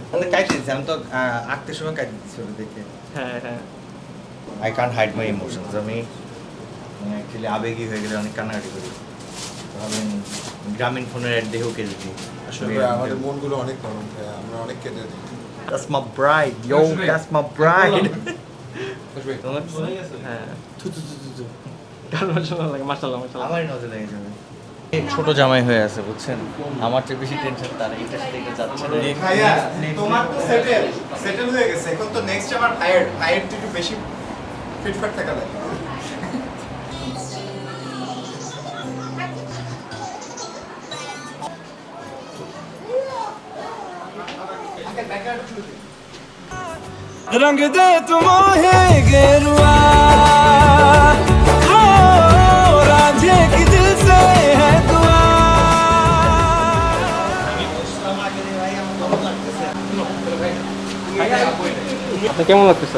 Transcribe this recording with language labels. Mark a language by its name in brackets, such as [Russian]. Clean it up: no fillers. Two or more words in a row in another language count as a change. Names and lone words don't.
[Bangla] আমি কাইট দিচ্ছি, আমি তো আঁকতে সময় কাইট দিচ্ছি ওটা দেখে। হ্যাঁ হ্যাঁ। [English] I can't hide my emotions. [Bangla] আমি অ্যাকচুয়ালি আবেগী হয়ে গেলে অনেক কান্নাকাটি করি। আমি গ্রামীণ ফোনের অ্যাড দেখেও কেটে দিই। আসলে আমাদের মনগুলো অনেক নরম ভাইয়া, আমরা অনেক কেটে দিই। [English] That's my bride, yo, that's my bride. [Bangla] তোমার হ্যাঁ। থু থু থু থু থু। কার নজর লাগে? মাশাআল্লাহ মাশাআল্লাহ। আমারই নজর লেগে যাবে। ছোট জামাই হয়ে আছে বুঝছেন, আমার চেয়ে বেশি টেনশন তার, এটার সাথে এটা যাচ্ছে না। ভাইয়া তোমার তো সেটেল হয়ে গেছে, এখন তো নেক্সট আমার ভাইয়ের তো একটু বেশি ফিটফাট থাকা লাগে। [Hindi] रंग दे तुम्हें गेरुआ ओ राधे की दिल से है दुआ। [Bangla] আপনি কেমন লাগতেছে?